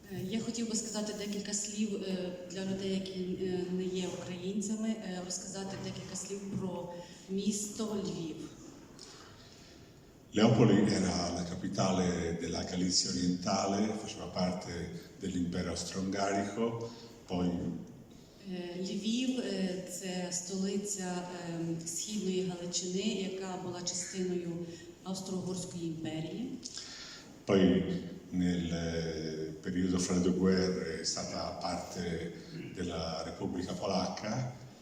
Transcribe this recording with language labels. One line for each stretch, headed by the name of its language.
Ukrainian: Я хотів би сказати декілька слів для людей, які не є українцями, розказати декілька слів про місто Львів.
Italian: Leopoli era la capitale della Galizia orientale, faceva parte dell'impero austro-ungarico, poi
Ukrainian: Львів – це столиця Східної Галичини, яка була частиною Австро-Угорської імперії.
Italian: Poi nel periodo fra le due guerre è stata parte della Repubblica Polacca.